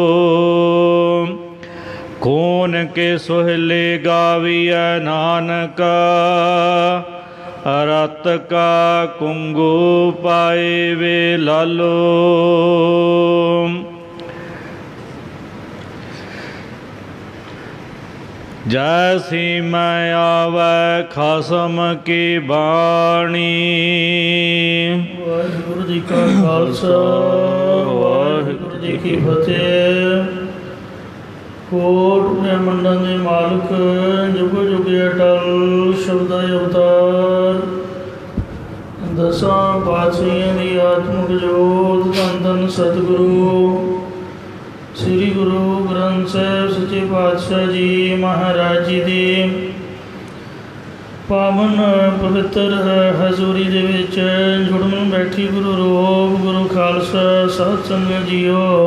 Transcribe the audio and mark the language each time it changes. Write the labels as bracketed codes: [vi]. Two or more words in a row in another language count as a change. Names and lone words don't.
[pa] ਕਉਣ ਕੇ ਸੋਹਿਲੇ ਗਾਵੀਅਹਿ ਨਾਨਕਾ ਰਤੁ ਕਾ ਕੁੰਗੂ ਪਾਇ ਵੇ ਲਾਲੋ। ਜੈਸੀ ਮੈ ਆਵੈ ਖਸਮ ਕੀ ਬਾਣੀ। ਵਾਹਿਗੁਰੂ ਜੀ ਕਾ ਖ਼ਾਲਸਾ ਵਾਹਿਗੁਰੂ ਜੀ ਕੀ ਫ਼ਤਿਹ। ਕੋਟ ਬ੍ਰਹਿਮੰਡਾਂ ਦੇ ਮਾਲਕ ਜੁਗ ਜੁਗ ਅਟੱਲ ਸ਼ਬਦ ਅਵਤਾਰ ਦਸਾਂ ਪਾਤਸ਼ਾਹੀਆਂ ਦੀ ਆਤਮਕ ਜੋਤ ਧੰਨ ਧੰਨ ਸਤਿਗੁਰੂ ਸ੍ਰੀ ਗੁਰੂ ਗ੍ਰੰਥ ਸਾਹਿਬ ਸੱਚੇ ਪਾਤਸ਼ਾਹ ਜੀ ਮਹਾਰਾਜ ਜੀ ਦੇ ਪਾਵਨ ਪਵਿੱਤਰ ਹਜ਼ੂਰੀ ਦੇ ਵਿੱਚ ਜੁੜਨ ਬੈਠੀ ਗੁਰੂ ਰੂਪ ਗੁਰੂ ਖ਼ਾਲਸਾ ਸਾਧ ਸੰਗਤ ਜੀਓ।